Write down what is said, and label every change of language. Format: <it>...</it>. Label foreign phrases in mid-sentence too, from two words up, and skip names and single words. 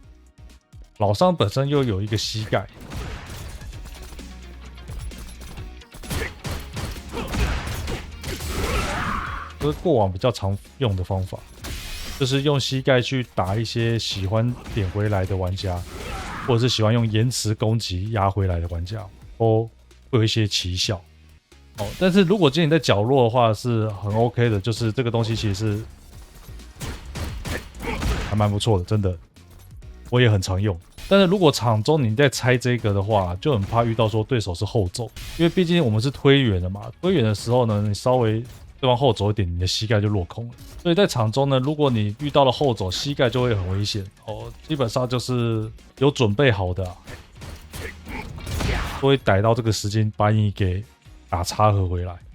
<zh>老傷本身又有一個膝蓋，這是過往比較常用的方法，就是用膝蓋去打一些喜歡點回來的玩家。或者是喜歡用延遲攻擊壓回來的玩家，都會有一些奇效。哦，但是如果今天你在角落的話是很 OK 的，就是這個東西其實是還蠻不錯的，真的，我也很常用。但是如果場中你在拆這個的話，就很怕遇到說對手是後走，因為畢竟我們是推遠的嘛，推遠的時候呢，你稍微對方後走一點，你的膝蓋就落空了。所以在場中呢，如果你遇到了後走，膝蓋就會很危險哦。基本上就是有準備好的，都會逮到這個時間把你給打插合回來。</zh>